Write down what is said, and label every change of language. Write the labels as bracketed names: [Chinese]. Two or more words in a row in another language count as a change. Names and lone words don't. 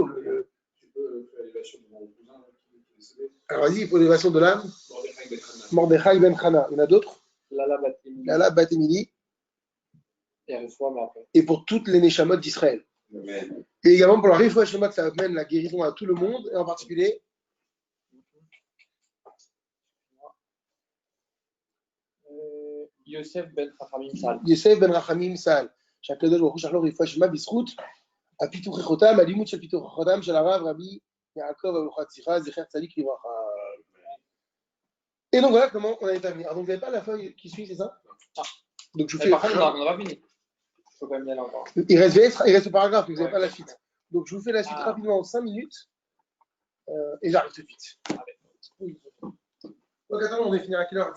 [French] Tu peux faire l'élévation de mon cousin qui est décédé. Alors vas-y, il faut l'élévation de l'âme. Mordechai Ben Hana. Mordechai Ben Hana. Il y en a d'autres. Lala Batim. Lala Bat Emili. Et Refoua, mais après. Et pour toutes les Neshamot d'Israël. Amen. Et également pour la [Hebrew] Refoua Shema, [French] ça amène la guérison à tout le monde, et en particulier Yosef Ben Chachamim Sal. Yosef Ben Rachamim Sal. [Hebrew] שהקדוש ברוך הוא שלח לו רפואה שלמה בזכות הפיתוח חותם, הלימוד של פיתוח חותם של הרב רבי יעקב אברוחת שיחה, זכר צדיק לברכה. [French] Et donc voilà comment on a établi. Alors donc vous n'avez pas la feuille qui suit, c'est ça? Donc je vous fais. Par contre, on n'a pas fini. Il faut quand même y aller encore. Il reste le paragraphe, mais vous n'avez pas la suite. Donc je vous fais la suite rapidement en 5 minutes. Et j'arrive tout de suite. Donc attends, on va finir à quelle heure?